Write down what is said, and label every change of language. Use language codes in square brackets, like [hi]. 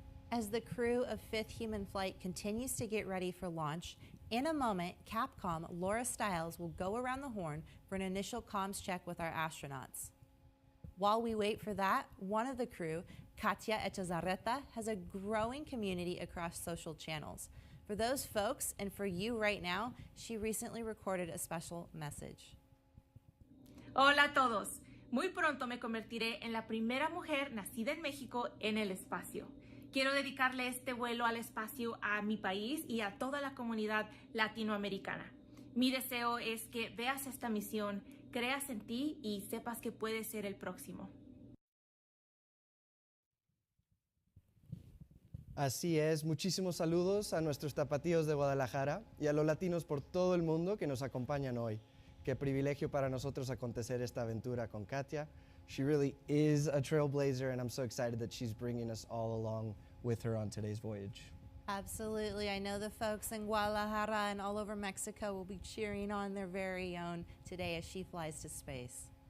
[en] As the crew of 5th Human Flight continues to get ready for launch, in a moment, Capcom Laura Stiles will go around the horn for an initial comms check with our astronauts. While we wait for that, one of the crew, Katya Echazarreta, has a growing community across social channels. For those folks, and for you right now, she recently recorded a special message. [es] Hola a todos. Muy pronto me convertiré en la primera mujer nacida en México en el espacio. Quiero dedicarle este vuelo al espacio a mi país y a toda la comunidad latinoamericana. Mi deseo es que veas esta misión, creas en ti y sepas que puedes ser el próximo. Así es, muchísimos saludos a nuestros tapatíos de Guadalajara y a los latinos por todo el mundo que nos acompañan hoy. Qué privilegio para nosotros acontecer esta aventura con Katya. [en] She really is a trailblazer, and I'm so excited that she's bringing us all along with her on today's voyage. Absolutely. I know the folks in Guadalajara and all over Mexico will be cheering on their very own today as she flies to space.